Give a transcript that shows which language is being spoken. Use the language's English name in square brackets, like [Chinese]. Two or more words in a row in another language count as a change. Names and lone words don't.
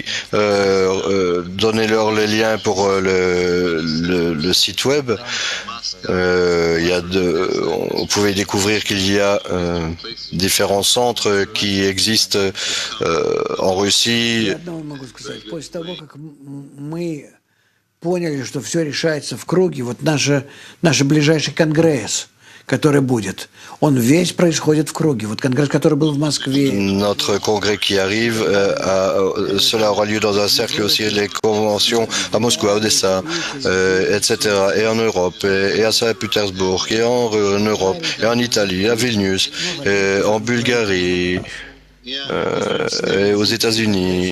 [French] Donnez-leur les liens pour le site web. Vous pouvez découvrir qu'il y a différents centres qui existent en Russie. [Russian] Поняли, что все решается в круге. Вот наш ближайший конгресс, который будет, он весь происходит в круге. Вот конгресс, который был в Москве. [French] Notre congrès qui arrive, cela aura lieu dans un cercle aussi, les conventions à Moscou, à Odessa, etc., et en Europe, et à Saint-Pétersbourg, et en Europe, et en Italie, à Vilnius, et en Bulgarie, et aux États-Unis.